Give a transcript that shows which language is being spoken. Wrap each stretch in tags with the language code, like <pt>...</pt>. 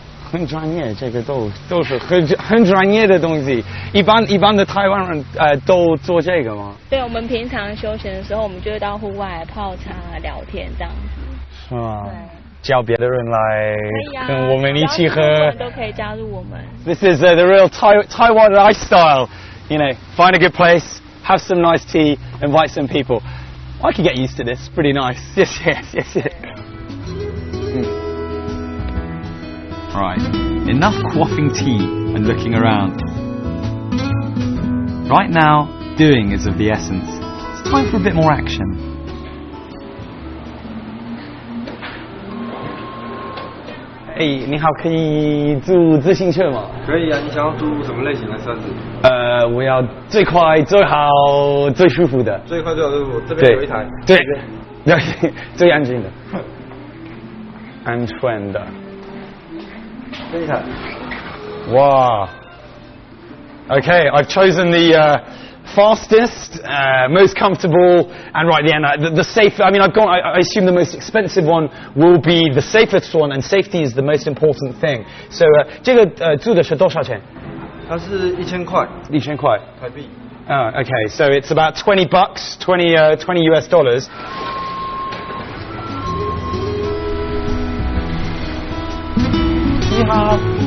<zh>很专业，这个都是很专业的东西。一般的台湾人都做这个吗？对，我们平常休闲的时候，我们就会到户外泡茶、聊天这样子。是吗？对。叫别的人来跟我们一起喝。都可以加入我们。</zh> <en>This is the real Taiwan lifestyle. You know, find a good place, have some nice tea, invite some people. I could get used to this. Pretty nice. Yes. Right, enough quaffing tea and looking around. Right now, doing is of the essence. It's time for a bit more action.</en> <zh>Hey, 你好，可以租自行车吗？可以啊，你想要租什么类型的车子？我要最快、最好、最舒服的。最快最好最舒服，这边有一台。对，最安静的。安全的。这一台。</zh> <en>Wow. Okay, I've chosen the fastest, most comfortable, and right at the end, the safe. I mean, I assume the most expensive one will be the safest one, and safety is the most important thing.</en> <zh>So, 这个租的是多少钱？它是1000块。 1000块台币。</zh> <en>Okay, so it's about $20, 20 US dollars. You have.</en>